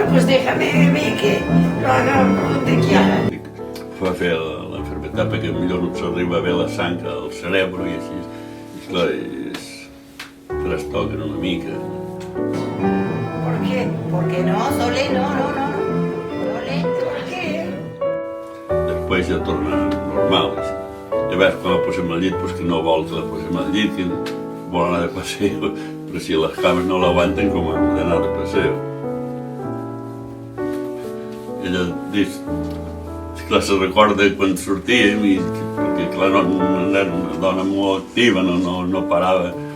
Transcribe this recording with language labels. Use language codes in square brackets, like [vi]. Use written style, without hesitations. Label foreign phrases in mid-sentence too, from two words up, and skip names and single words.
[es] déjame a mí que lo haga donde quiera. [ca] Va fer l'enfermetat perquè millor no s'arriba bé la sang al cerebro i així. I clar, trastoquen una mica. [es] ¿Por qué? Porque no, Sole, no. Sole, ¿por qué? [ca] Després ja torna normal. Així. Llavors, quan la posem al llit, doncs que no vol que la posem al llit, que vol anar de passeig, però si les cames no l'aguanten, com hem d'anar de passeig. Ella diu, clar, se recorda quan sortíem, perquè clar, no era una dona molt activa, no parava.